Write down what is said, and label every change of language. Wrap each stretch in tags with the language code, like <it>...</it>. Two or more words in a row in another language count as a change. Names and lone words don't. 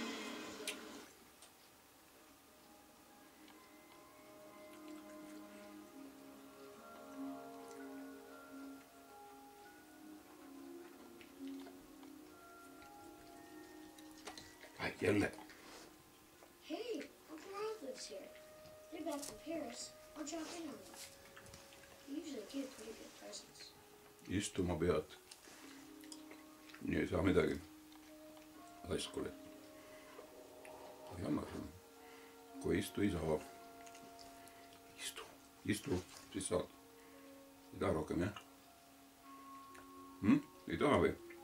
<et>Jälle.</et> <en>Hey, Uncle Ralph lives here. They're back from Paris. I'll drop in on them. They usually give pretty good presents.</en> <et>Istuma pead. Nii ei saa midagi. Laiskule. Ei anna sulle. Kui istu ei saa. Istu. Istu. Siis saad. Ei taha rohkem, jah? Ei taha või?</et>